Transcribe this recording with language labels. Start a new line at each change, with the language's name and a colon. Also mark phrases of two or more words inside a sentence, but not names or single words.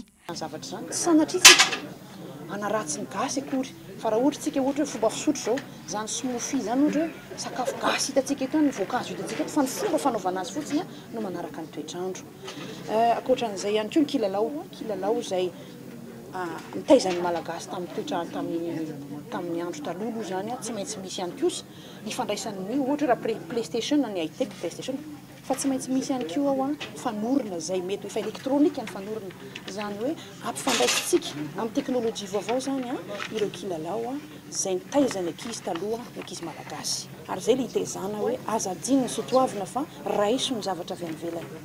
Malagasy: Zavatra zany tsy sanatritsika anaratsy ny gasy akory fa raha ohatra tsika ohatra fomba fisotro zao zany smoothie zany ohatra sakafo gasy hitantsika eto ny voankazo hitantsika eto fa ny fomba fanaovana azy fotsiny no manaraka ny toetrandro. Ankoatran'izay ihany koa ny kilalao izay nitaizan'ny malagasy tamin'ny toetrandro tamin'ny andro taloha zany tsy maintsy misy ihany kosa ifandraisan'ny ohatra raha PlayStation ny high-tech PlayStation fa tsy maintsy misy ihany koa ao fanorona izay mety efa elektrônika ny fanorona zany hoe ampifandraisitsika amin'ny teknôlôjia vaovao zany ireo kilalao izay nitaizany ankizy taloha ny ankizy malagasy ary izay le hitaizana hoe azadiny ny soatoavina fa raiso ny zavatra avy any ivelany.